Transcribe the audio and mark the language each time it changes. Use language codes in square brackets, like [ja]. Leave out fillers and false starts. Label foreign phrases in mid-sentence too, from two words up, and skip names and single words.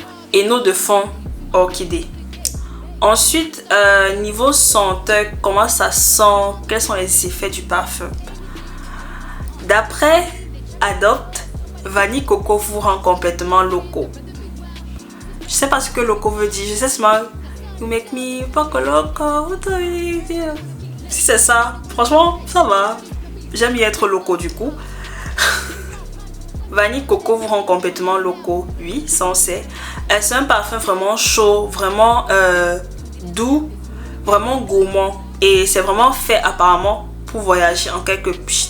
[fr] Et note de fond, orchidée. Ensuite, niveau senteur, comment ça sent, quels sont les effets du parfum. D'après Adopt, vanille coco vous rend complètement loco. Je sais pas ce que loco veut dire, je sais seulement [en] you make me [es] poco loco. [fr] Si c'est ça, franchement, ça va. J'aime y être loco du coup. Vanille coco vous rend complètement loco, oui, ça on sait. C'est un parfum vraiment chaud, vraiment doux, vraiment gourmand. Et c'est vraiment fait apparemment pour voyager en quelques pchit.